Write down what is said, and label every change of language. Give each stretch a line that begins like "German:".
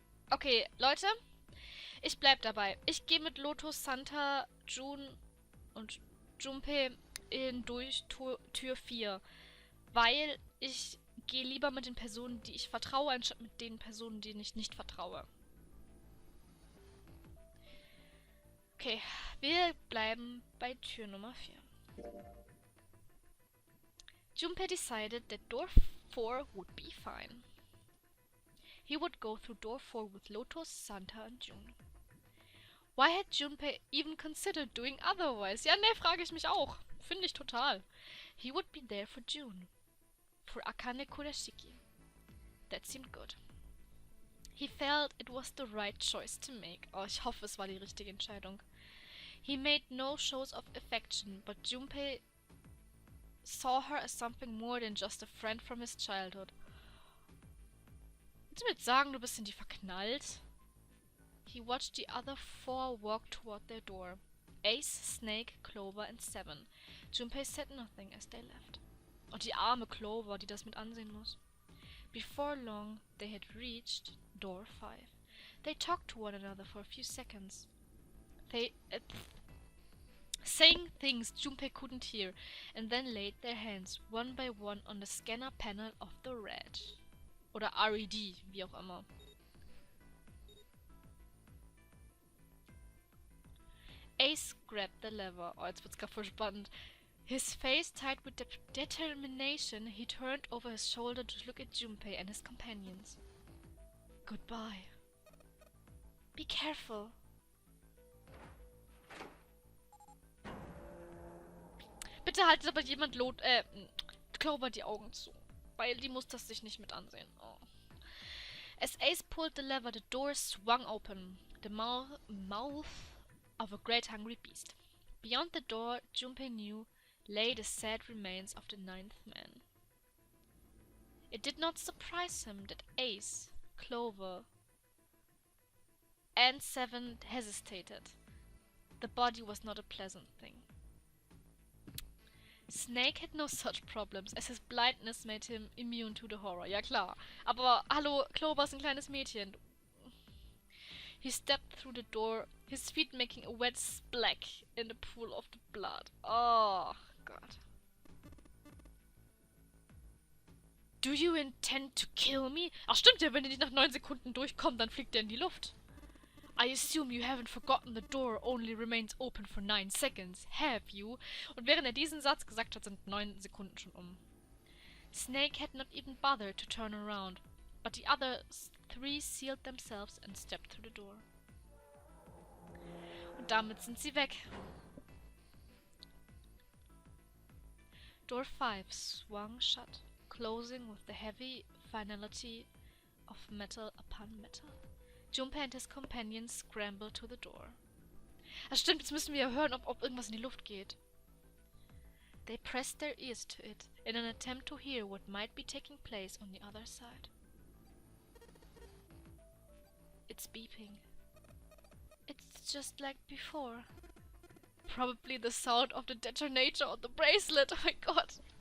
German: Okay, Leute. Ich bleib dabei. Ich gehe mit Lotus, Santa, June und Junpei durch Tür 4. Weil ich gehe lieber mit den Personen, die ich vertraue, anstatt mit den Personen, denen ich nicht vertraue. Okay, wir bleiben bei Tür Nummer 4.
English: Junpei decided that door 4 would be fine. He would go through door 4 with Lotus, Santa and June. Why had Junpei even considered doing otherwise?
German: Ja, ne, frage ich mich auch. Finde ich total.
English: He would be there for June. For Akane Kurashiki. That seemed good. He felt it was the right choice to make.
German: Oh, ich hoffe, es war die richtige Entscheidung.
English: He made no shows of affection, but Junpei saw her as something more than just a friend from his childhood.
German: Willst du mir jetzt sagen, du bist in die verknallt?
English: He watched the other 4 walk toward their door. Ace, Snake, Clover and Seven. Junpei said nothing as they left.
German: Und die arme Clover, die das mit ansehen muss.
English: Before long, they had reached door 5. They talked to one another for a few seconds. Saying things Junpei couldn't hear, and then laid their hands one by one on the scanner panel of the red.
German: Oder RED, wie auch immer.
English: Ace grabbed the lever.
German: Oh, jetzt wird's grad voll spannend.
English: His face tight with determination, he turned over his shoulder to look at Junpei and his companions. Goodbye. Be careful.
German: Bitte haltet aber jemand Clover die Augen zu. Weil die muss das sich nicht mit ansehen. Oh.
English: As Ace pulled the lever, the door swung open. The mouth of a great hungry beast. Beyond the door, Junpei knew, lay the sad remains of the 9th man. It did not surprise him that Ace, Clover, and Seven hesitated. The body was not a pleasant thing. Snake had no such problems, as his blindness made him immune to the horror.
German: Ja klar, aber hallo, Clover ist ein kleines Mädchen.
English: He stepped through the door, his feet making a wet splash in the pool of the blood. Oh, God. Do you intend to kill me?
German: Ach stimmt ja, wenn die nach 9 Sekunden durchkommen, dann fliegt er in die Luft.
English: I assume you haven't forgotten the door only remains open for 9 seconds, have you?
German: Und während er diesen Satz gesagt hat, sind 9 Sekunden schon um.
English: Snake had not even bothered to turn around, but the other 3 sealed themselves and stepped through the door.
German: Und damit sind sie weg.
English: Door 5 swung shut, closing with the heavy finality of metal upon metal. Junpei and his companions scrambled to the door.
German: Ach stimmt, jetzt müssen wir ja hören, ob irgendwas in die Luft geht.
English: They pressed their ears to it in an attempt to hear what might be taking place on the other side. It's beeping. It's just like before. Probably the sound of the detonator on the bracelet. Oh my god.